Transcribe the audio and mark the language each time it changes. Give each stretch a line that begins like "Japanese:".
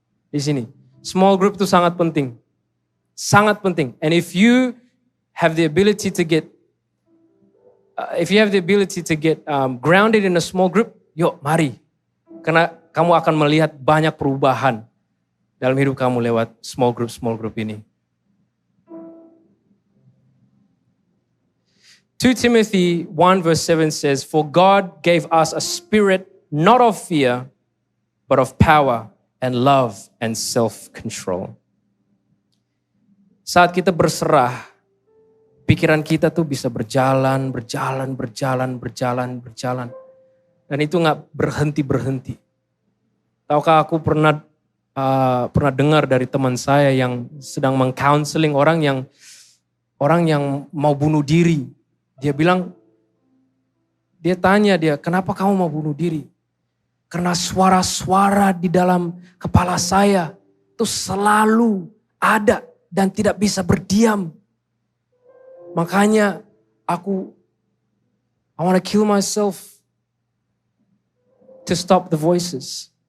Indonesian: Di sini, small group itu sangat penting,
English: And if you have the ability to get grounded in a small group,
Indonesian: yuk mari. Karena kamu akan melihat banyak perubahan dalam hidup kamu lewat small group ini.
English: 2 Timothy 1 verse 7 says, "For God gave us a spirit not of fear, but of power and love and self-control."
Indonesian: Saat kita berserah, pikiran kita tuh bisa berjalan. Dan itu gak berhenti. Tahukah aku pernah dengar dari teman saya yang sedang meng-counseling orang yang mau bunuh diri. Dia tanya, kenapa kamu mau bunuh diri? Karena suara-suara di dalam kepala saya itu selalu ada dan tidak bisa berdiam. Makanya
English: I want to kill myself to stop the voices.